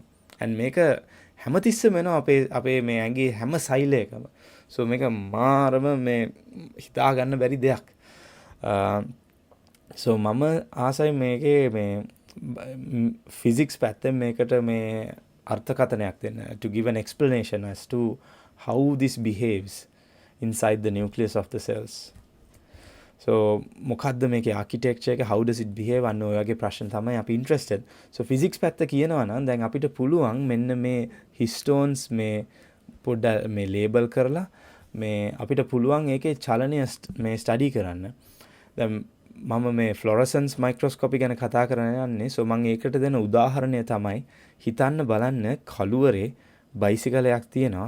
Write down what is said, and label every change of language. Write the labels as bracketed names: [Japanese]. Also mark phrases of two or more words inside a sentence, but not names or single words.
[Sinhala] and මේක හැමතිස්සෙම වෙනවා අපේ මේ ඇඟේ හැම සෛලයකම. so මේක මාරම මේ හිතා ගන්න බැරි දෙයක්. so මම ආසයි මේකේ මේ physics පැත්තෙන් මේකට මේ අර්ථකථනයක් දෙන්න. [English] to give an explanation as to how this behaves inside the nucleus of the cells. [Sinhala] so මොකද්ද මේකේ architecture එක, [English] how does it behave [Sinhala] අන්න ඔය වගේ ප්‍රශ්න තමයි අපි interested. so physics පැත්ත කියනවා නම් දැන් අපිට පුළුවන් මෙන්න මේ histones මේ පොඩ්ඩක් මේ label කරලා මේ අපිට පුළුවන් ඒකේ චලනය මේ study කරන්න. දැන් මම මේ [English] fluorescence microscopy [Sinhala] ගැන කතා කරන්න යන්නේ. so මම ඒකට දෙන උදාහරණය තමයි හිතන්න බලන්න කළුවරේ බයිසිකලයක් තියෙනවා.